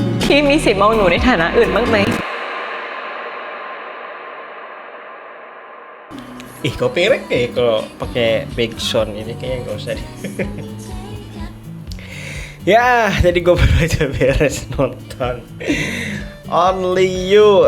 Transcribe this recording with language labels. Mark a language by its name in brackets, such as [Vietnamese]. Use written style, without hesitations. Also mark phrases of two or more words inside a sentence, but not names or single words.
[Thai] พี่มีสิทธิ์มองหนูในฐานะอื่นบ้างไหม [Indonesian] Ih, copyright kayak kalau pakai backsound ini kayaknya nggak usah deh. Ya, jadi gue baru aja beres nonton Only You.